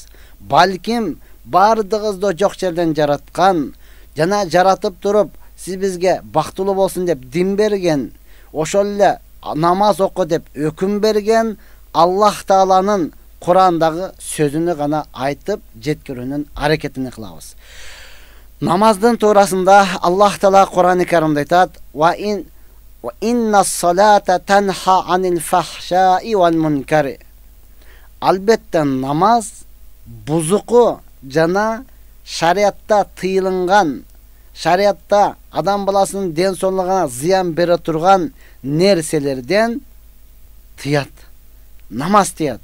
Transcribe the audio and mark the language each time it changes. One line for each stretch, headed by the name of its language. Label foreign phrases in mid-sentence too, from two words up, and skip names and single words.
Kyrgyz: Балким бардыгызды жок жерден жараткан, жана жаратып туруп сиз бизге бактылуу болсун деп дин берген, ошол эле намаз оку деп өкүм берген Аллах Тааланын Курандагы сөзүнү гана айтып жеткирүүнүн аракетин кылабыз. Намаздын туурасында Аллах Таала Куран-ы Каримде айтат:
Arabic: "وإن الصلاة تنهى عن الفحشاء والمنكر."
Kyrgyz: Албетте намаз бузуку жана шариатта тыйылган, шариатта адам баласынын ден соолугуна зыян бере турган нерселерден тыят. Намаз тыят.